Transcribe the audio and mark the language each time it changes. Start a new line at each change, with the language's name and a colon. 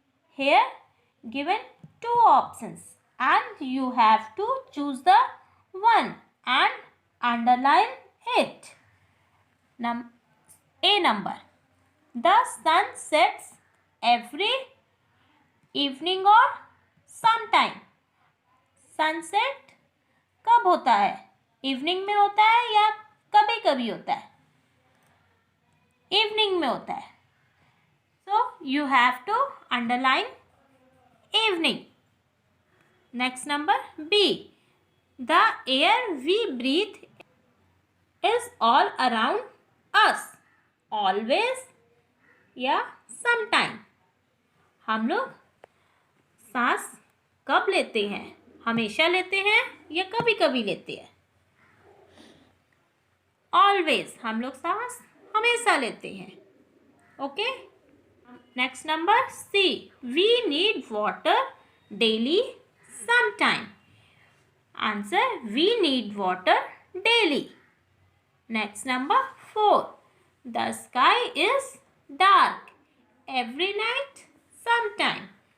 English: Here given 2 options and you have to choose the one and underline it. A number. The sun sets every evening or sometime.
Hindi: Sunset कब होता है? Evening में होता है या कभी कभी होता है? इवनिंग में होता है.
English: So you have to underline evening. Next number B. The air we breathe is all around us. Always या sometime.
Hindi: हम लोग सांस कब लेते हैं? हमेशा लेते हैं या कभी कभी लेते हैं?
English: Always.
Hindi: हम लोग सांस हमेशा लेते हैं.
English: Okay? Next number C. We need water daily sometime. Answer: we need water daily. Next number 4. The sky is dark every night sometime.